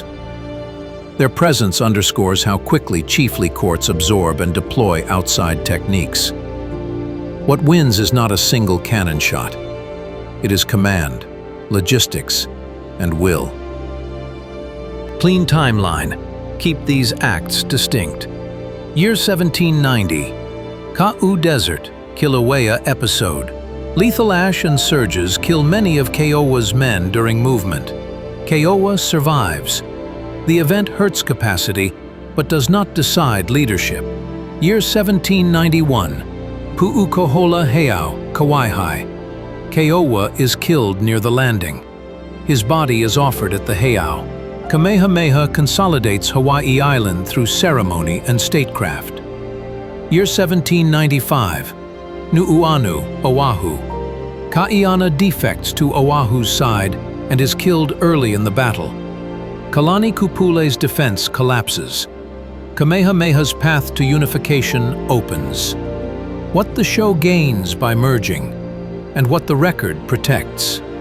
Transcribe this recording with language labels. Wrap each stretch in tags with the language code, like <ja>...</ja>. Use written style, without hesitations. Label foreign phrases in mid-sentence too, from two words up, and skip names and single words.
<en>Their presence underscores how quickly chiefly courts absorb and deploy outside techniques. What wins is not a single cannon shot. It is command, logistics, and will. Clean timeline. Keep these acts distinct. Year 1790. Kaʻū Desert, Kilauea episode. Lethal ash and surges kill many of Keōua's men during movement. Keōua survives. The event hurts capacity, but does not decide leadership. Year 1791. Puʻukoholā Heiau, Kauai. Keōua is killed near the landing. His body is offered at the heiau. Kamehameha consolidates Hawaii Island through ceremony and statecraft. Year 1795. Nuʻuanu, Oahu. Kaʻiana defects to Oahu's side and is killed early in the battle. Kalani Kupule's defense collapses. Kamehameha's path to unification opens. What the show gains by merging, and what the record protects.</en>